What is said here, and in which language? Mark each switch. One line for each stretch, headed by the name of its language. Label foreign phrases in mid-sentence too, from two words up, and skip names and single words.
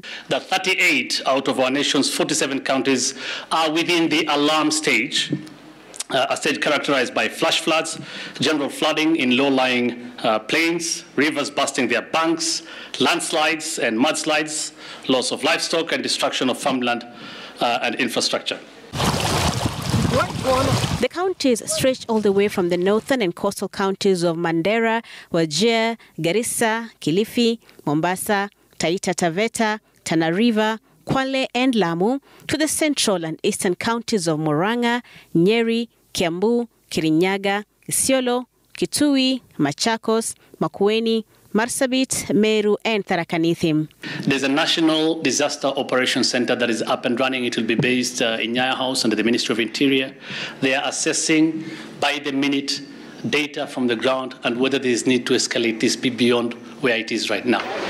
English: The 38 out of our nation's 47 counties are within the alarm stage, a stage characterized by flash floods, general flooding in low-lying plains, rivers busting their banks, landslides and mudslides, loss of livestock and destruction of farmland and infrastructure. The counties stretch all the way from the northern and coastal counties of Mandera, Wajir, Garissa, Kilifi, Mombasa, Taita Taveta, Tana River, Kwale and Lamu, to the central and eastern counties of Murang'a, Nyeri, Kiambu, Kirinyaga, Isiolo, Kitui, Machakos, Makueni, Marsabit, Meru and Tharaka Nithi. There's a National Disaster Operations Center that is up and running. It will be based in Nyaya House under the Ministry of Interior. They are assessing by the minute data from the ground and whether there is need to escalate this beyond where it is right now.